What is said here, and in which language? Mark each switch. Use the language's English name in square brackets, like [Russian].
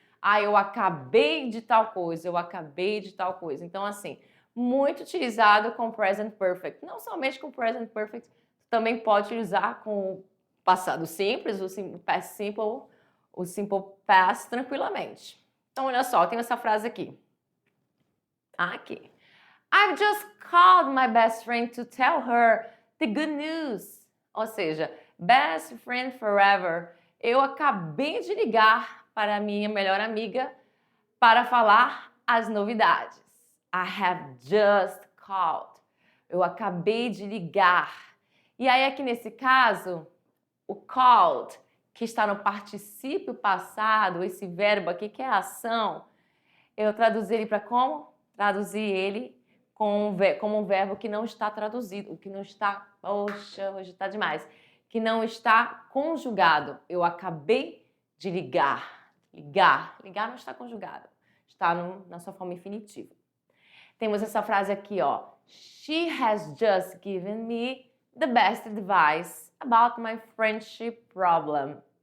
[Portuguese] Ah, eu acabei de tal coisa, eu acabei de tal coisa. Então, assim, muito utilizado com present perfect. Não somente com present perfect, também pode utilizar com o passado simples, o past simple, o simple past tranquilamente. Então, olha só, tem essa frase aqui. Aqui. [English] I've just called my best friend to tell her the good news. [Portuguese] Ou seja, [English] best friend forever. [Portuguese] Eu acabei de ligar para a minha melhor amiga para falar as novidades. [English] I have just called. [Portuguese] Eu acabei de ligar. E aí, aqui nesse caso, o called, que está no particípio passado, esse verbo aqui que é a ação, eu traduzi ele para como? Traduzi ele como um verbo que não está traduzido, o que não está, poxa, hoje está demais, que não está conjugado. Eu acabei de ligar. Ligar não está conjugado, está na sua forma infinitiva. Temos essa frase aqui, ó. [English] She has just given me the best advice about my friendship problem.